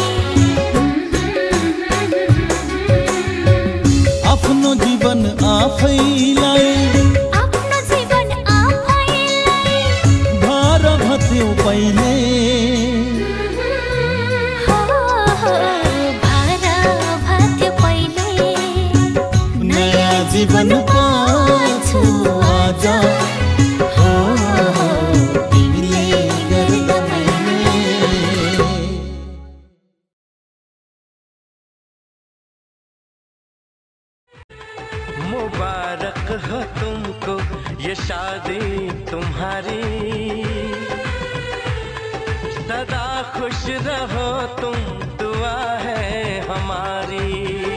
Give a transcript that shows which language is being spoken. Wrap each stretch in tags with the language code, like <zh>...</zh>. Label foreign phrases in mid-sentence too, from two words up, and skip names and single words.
<ne>आफ्नो जीवन आफैलाई पहिले नयाँ जीवन पाछु आज हो तिमीले गर्दा मैले</ne> <hi>मुबारक हो तुमको ये शादी तुम्हारी सदा खुश रहो तुम दुआ है हमारी</hi>